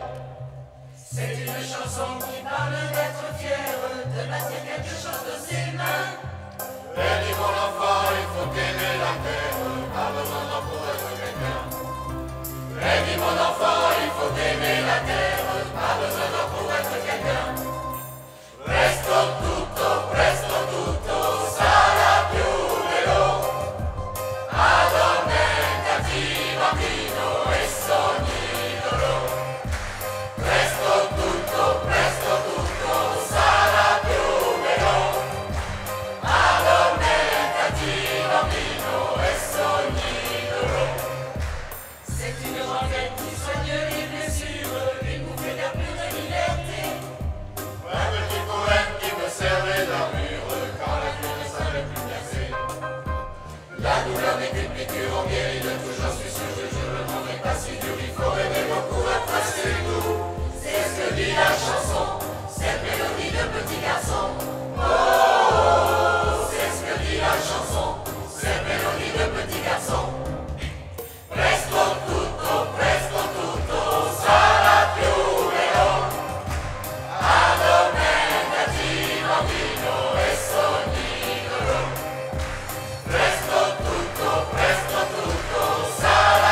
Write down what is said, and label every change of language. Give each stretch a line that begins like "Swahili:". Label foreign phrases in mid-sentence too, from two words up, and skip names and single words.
French: C'est une chanson qui parle d'être fier, de bâtir quelque chose de ses mains. Et dis mon enfant, il faut aimer la terre, pas besoin d'en pour être quelqu'un. Et dis mon enfant, il faut aimer la terre, pas besoin d'en pour être quelqu'un.
Italian: Presto tutto, sarà più bello. Addormentati bambino e sogni loro. Presto tutto, sarà più bello. Addormentati bambino e sogni loro.
French: C'est une rengaine qui soigne les blessures, une bouffée d'air pur de liberté. Un petit poème qui me servait d'armure quand la vie ne savait plus percer. La douleur n'est qu'une piqûre, on guérit de tout, j'en suis sûr, je le monde n'est pas si dur, il faut rêver beaucoup après c'est tout. C'est ce que dit la chanson, cette mélodie de petit garçon. Oh, c'est ce que dit la chanson, cette mélodie de petit garçon.
Italian: Presto tutto, sarà più bello. Addormentati bambino e sogni loro. Presto tutto, sarà